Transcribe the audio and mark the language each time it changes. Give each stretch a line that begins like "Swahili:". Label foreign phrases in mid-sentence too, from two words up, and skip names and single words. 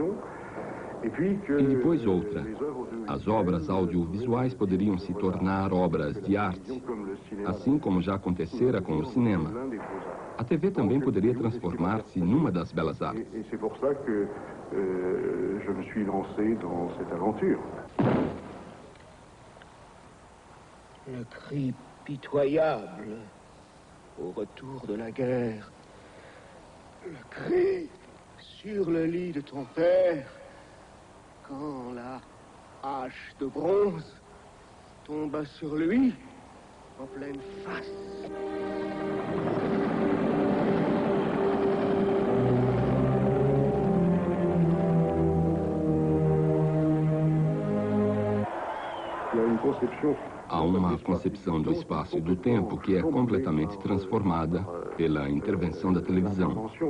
Portuguese: E depois outra. As obras audiovisuais poderiam se tornar obras de arte, assim como já acontecera com o cinema. A TV também poderia transformar-se numa das belas artes.
French: Et c'est pour ça que je me suis lancé dans cette aventure. Le cri pitoyable au retour de la guerre. Le cri sur le lit de ton père. Quand la hache de bronze tomba sur lui en pleine face.
Portuguese: Há uma concepção do espaço e do tempo que é completamente transformada pela intervenção da televisão.